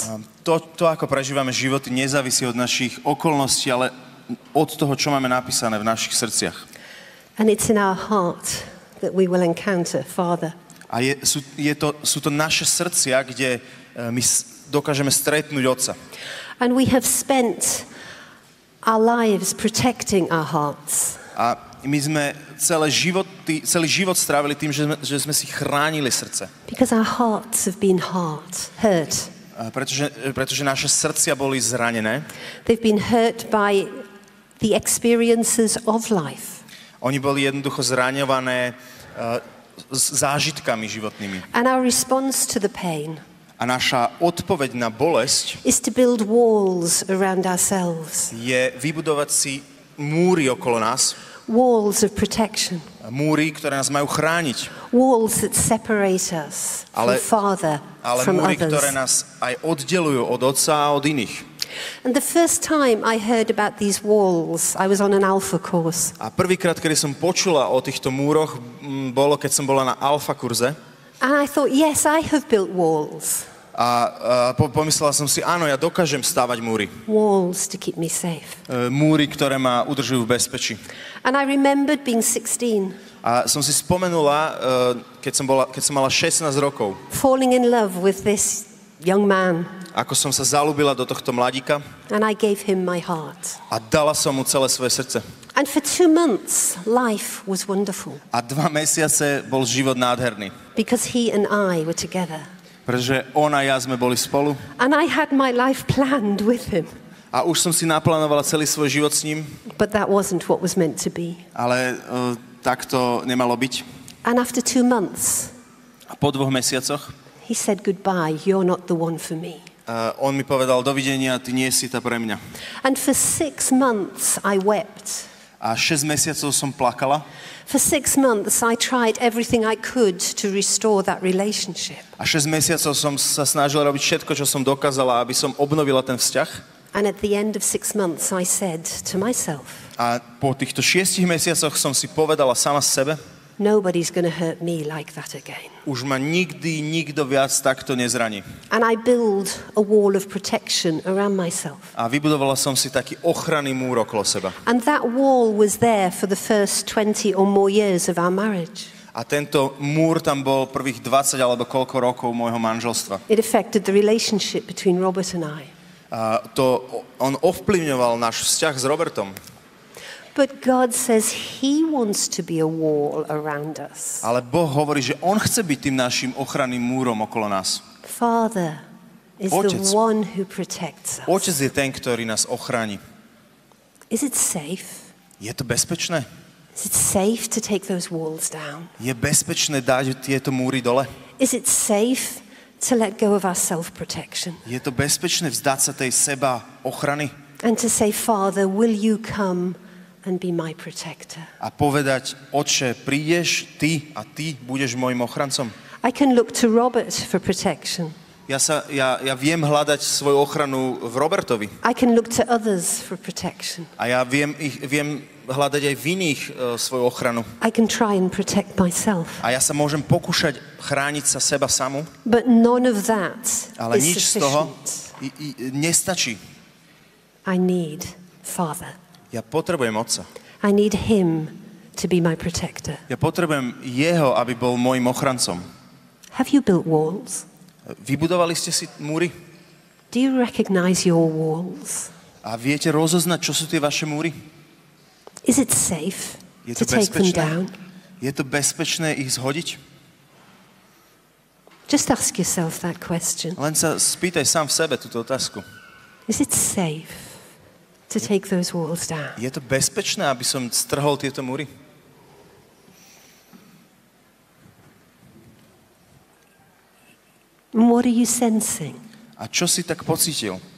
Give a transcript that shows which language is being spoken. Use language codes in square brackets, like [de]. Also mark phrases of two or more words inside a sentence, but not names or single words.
[sk] To, ako prežívame životy, nezávisí od našich okolností, ale od toho, čo máme napísané v našich srdciach. [en] And it's in our heart that we will encounter Father. [sk] A sú to naše srdcia, kde my dokážeme stretnúť Otca. [en] And we have spent our lives protecting our hearts. [sk] A my sme celý život strávili tým, že sme si chránili srdce. [en] Because our hearts have been hurt. [sk] Pretože naše srdcia boli zranené. [en] They've been hurt by the experiences of life. [sk] Oni boli jednoducho zraňované zážitkami životnými. [en] And our response to the pain [sk] A naša odpoveď na bolesť [en] is to build walls around ourselves. [sk] je vybudovať si múry okolo nás. [en] Walls of protection. [sk] Múry, ktoré nás majú chrániť. [en] Walls that separate us from Father, from [sk] múry, [en] others. [sk] ktoré nás aj oddelujú od Otca a od iných. [en] And the first time I heard about these walls, I was on an Alpha course. [sk] A prvýkrát, kedy som počula o týchto múroch, bolo, keď som bola na Alfa kurze. [en] And I thought, yes, I have built walls. [sk] A pomyslela som si, áno, ja dokážem stavať múry. [en] Walls to keep me safe. [sk] Múry, ktoré ma udržujú v bezpečí. [en] And I remembered being 16, [sk] A som si spomenula, keď som mala 16 rokov, [en] falling in love with this young man, [sk] ako som sa zalúbila do tohto mladíka [en] and I gave him my heart. [sk] a dala som mu celé svoje srdce. [en] And for 2 months, life was wonderful [sk] A 2 mesiace bol život nádherný. [en] because he and I were together. [sk] Pretože on a ja sme boli spolu [en] And I had my life planned with him. [sk] a už som si naplánovala celý svoj život s ním, [en] But that wasn't what was meant to be. [sk] ale tak to nemalo byť. [en] And after 2 months, [sk] A po 2 mesiacoch [en] he said goodbye. You're not the one for me. [sk] on mi povedal, dovidenia, ty nie si tá pre mňa. [en] And for 6 months, I wept. [sk] A 6 mesiacov som plakala. [en] For 6 months, I tried everything I could to restore that relationship. [sk] A 6 mesiacov som sa snažil robiť všetko, čo som dokázala, aby som obnovila ten vzťah. [en] And at the end of 6 months, I said to myself, [sk] A po týchto 6 mesiacoch som si povedala sama sebe, [en] nobody's going to hurt me like that again. [sk] už ma nikdy nikto viac takto nezraní. [en] And I build a wall of protection around myself. [sk] A vybudovala som si taký ochranný múr okolo seba. [en] And that wall was there for the first 20 or more years of our marriage. [sk] A tento múr tam bol prvých 20 alebo koľko rokov môjho manželstva. [en] It affected the relationship between Robert and I. [sk] A on ovplyvňoval náš vzťah s Robertom. [en] But God says He wants to be a wall around us. [sk] Ale Boh hovorí, že on chce byť tým našim ochranným múrom okolo nás. [en] Father is [sk] Otec. [en] the one who protects us. [sk] Otec je ten, ktorý nás ochráni. [en] Is it safe? [sk] Je to bezpečné? [en] Is it safe to take those walls down? [sk] Je bezpečné dať tieto múry dole? [en] Is it safe to let go of our self-protection [sk] Je to bezpečné vzdať sa tej seba ochrany [en] and to say, Father, will you come and be my protector? [sk] a povedať, Otče, prídeš ty a ty budeš môjim ochrancom? [en] I can look to Robert for protection. [sk] Ja viem hľadať svoju ochranu v Robertovi. [en] I can look to others for protection. [sk] A ja viem hľadať aj v iných svoju ochranu. [en] I can try and protect myself. [sk] A ja sa môžem pokúšať chrániť sa seba samu, [en] But none of that [sk] ale [en] is [sk] nič z toho [en] sufficient. [sk] nestačí. [en] I need Father. [sk] Ja potrebujem Otca. [en] I need Him to be my protector. [sk] Ja potrebujem Jeho, aby bol môjim ochrancom. [en] Have you built walls? [sk] Vybudovali ste si múry? [en] Do you recognize your walls? [sk] A viete rozoznať, čo sú tie vaše múry? [en] Is it safe [sk] Je to [en] to take them [sk] bezpečné? [en] down? [sk] Je to bezpečné ich zhodiť? [en] Just ask yourself that question. [sk] Len sa spýtaj sám v sebe túto otázku. [en] Is it safe to take those walls down? [sk] Je to bezpečné, aby som strhol tieto múry? [en] And what are you sensing? [sk] A čo si tak pocítil?